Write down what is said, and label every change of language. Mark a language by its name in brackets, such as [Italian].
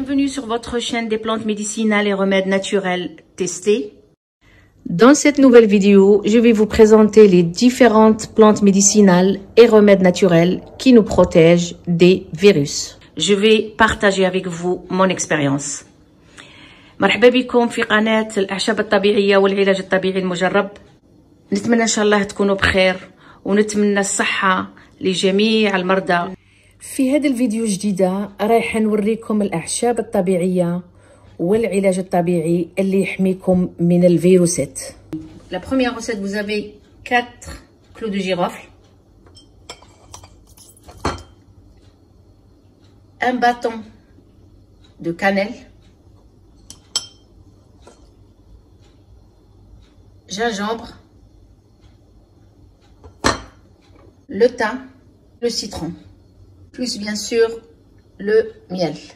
[French] sur votre chaîne des plantes médicinales et remèdes naturels testés. Dans cette nouvelle vidéo, je vais vous présenter les différentes plantes médicinales et remèdes naturels qui nous protègent des virus. Je vais partager avec vous mon expérience. [Arabic] مرحبا بكم في قناة الأعشاب الطبيعية والعلاج الطبيعي المجرب. نتمنى إن شاء الله تكونوا بخير ونتمنى الصحة لجميع المرضى. في هذا الفيديو الجديدة رايح نوريكم الأعشاب الطبيعية والعلاج الطبيعي اللي يحميكم من الفيروسات. [French] La première recette, vous avez 4 clous de girofle, un bâton de cannelle, gingembre, le thym, le citron, plus bien sûr le miel.